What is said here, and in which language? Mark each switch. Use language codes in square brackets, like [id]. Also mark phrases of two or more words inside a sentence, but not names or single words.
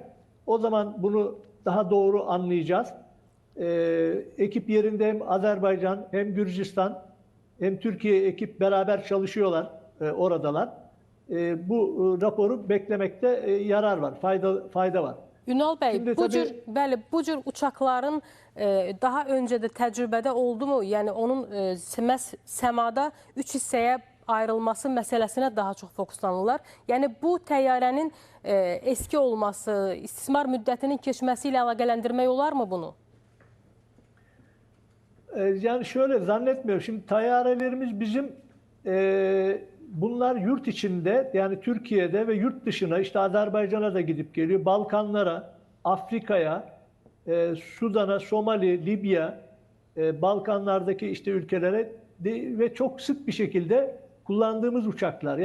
[tr] O zaman bunu daha doğru anlayacağız. Ekip yerinde hem Azerbaycan hem Gürcistan hem Türkiye ekip beraber çalışıyorlar, oradalar. Bu raporu beklemekte yarar var, fayda var. [az] Ünal bəy, [tr] Şimdi [az] bu cür uçaqların daha öncə də təcrübədə oldu mu? Yəni onun səmada 3 hissəyə ayrılması məsələsinə daha çox fokuslanırlar. Yəni bu təyyarənin eski olması, istismar müddətinin keçməsi ilə əlaqələndirmək olar mı bunu? [tr] Yani şöyle zannetmiyorum. Şimdi tayyarelerimiz bizim bunlar yurt içinde yani Türkiye'de ve yurt dışına işte Azerbaycan'a da gidip geliyor. Balkanlara, Afrika'ya, Sudan'a, Somali, Libya, Balkanlardaki işte ülkelere ve çok sık bir şekilde kullandığımız uçaklar.